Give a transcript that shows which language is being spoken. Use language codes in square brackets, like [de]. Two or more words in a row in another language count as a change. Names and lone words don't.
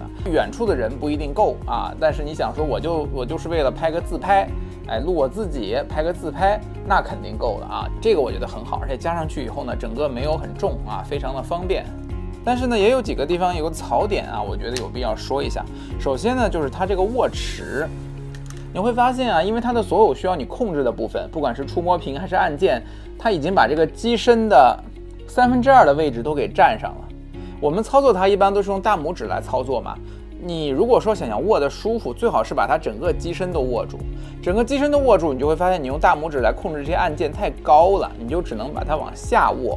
[zh] 遠處的人不一定夠啊，但是你想說我就是為了拍個自拍，哎，錄我自己拍個自拍，那肯定夠了啊。这個我覺得很好，而且加上去以後呢，整個沒有很重啊，非常的方便。但是呢，也有幾個地方有個槽點啊，我覺得有必要說一下。首先呢，就是它這個握持，你會發現啊，因為它的所有需要你控制的部分，不管是觸摸屏還是按鍵，它已經把這個機身的2/3的位置都給占上了。我們操作它一般都是用大拇指來操作嘛。你如果說想要握得舒服，最好是把它整個機身都握住。整個機身都握住，你就會發現你用大拇指來控制这些按键太高了，你就只能把它往下握。